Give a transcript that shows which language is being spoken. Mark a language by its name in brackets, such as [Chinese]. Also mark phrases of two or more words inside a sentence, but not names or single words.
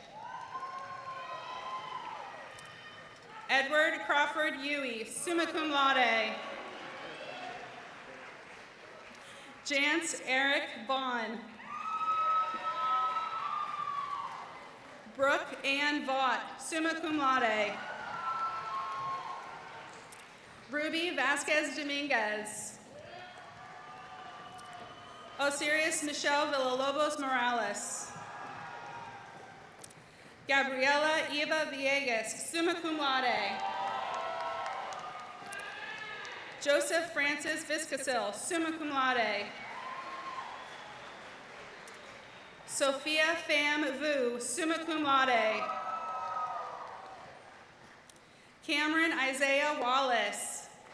[English] Edward Crawford Huey, [Latin] summa cum laude. [English] Jance Eric Vaughn. Brooke Ann Vaught, [Latin] summa cum laude. [English] Ruby Vasquez Dominguez. Osiris Michelle Villalobos Morales. Gabriela Eva Villegas, [Latin] summa cum laude. [English] Joseph Francis Viscasil, [Latin] summa cum laude. [English] Sophia Pham Vu, [Latin] summa cum laude. [English] Cameron Isaiah Wallace.